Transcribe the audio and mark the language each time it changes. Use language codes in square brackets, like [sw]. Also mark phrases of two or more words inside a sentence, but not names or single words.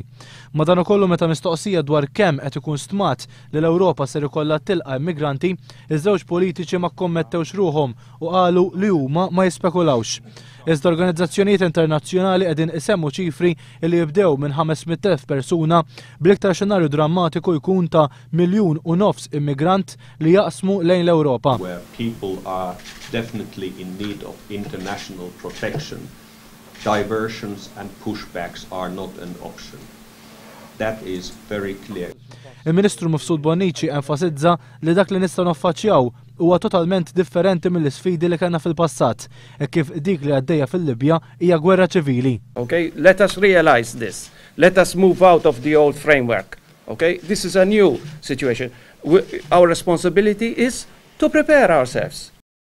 [mt] Madankollu meta mistoqsija dwar kemm qed ikun stmat li l-Ewropa ser ikollha tilqa' immigranti, iż-żewġ politiċi ma kkommettewx ruhom u qalu li huma ma jispekulawx. Iżda organizzazzjonijiet internazzjonali qegħdin isemmu ċifri li jibdew minn 500,000 persuna bl-iktar xenarju drammatiku jkun ta' 1.5 miljun immigrant li jaqsmu lejn l-Ewropa. [en] Where people are definitely in need of international protection, diversions and pushbacks are not an option. That is very clear. [mt] Il-Ministru Mifsud Bonnici enfasizza li dak li nistgħu naffaċċjaw huwa totalment differenti mill-isfidi li kellna fil-passat, kif dik li għaddejja fil-Libja hija gwerra ċivili. [en] Okay, let us realize this. Let us move out of the old framework. Okay, this is a new situation. Our responsibility is to prepare ourselves.